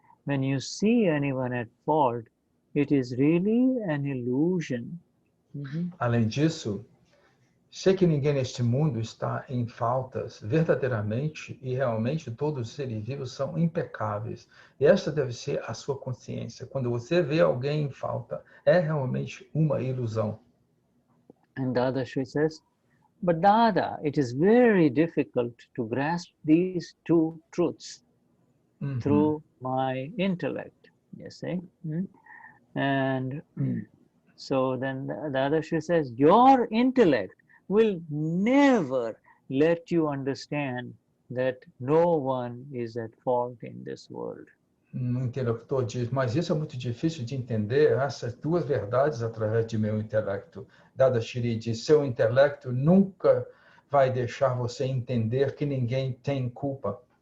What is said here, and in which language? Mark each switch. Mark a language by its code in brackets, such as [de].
[en] When you see anyone at fault, it is really an illusion. [pt] Além disso, sei que ninguém neste mundo está em faltas. Verdadeiramente e realmente todos os seres vivos são impecáveis. E esta deve ser a sua consciência. Quando você vê alguém em falta, é realmente uma ilusão. [en] And Dadashri says, but Dada, it is very difficult to grasp these two truths through my intellect, you see. And so then Dadashri says, your intellect will never let you understand that no one is at fault in this world. [pt] O interlocutor diz, mas isso é muito difícil de entender, essas duas verdades através de meu intelecto. Dadashri diz, seu intelecto nunca vai deixar você entender que ninguém tem culpa.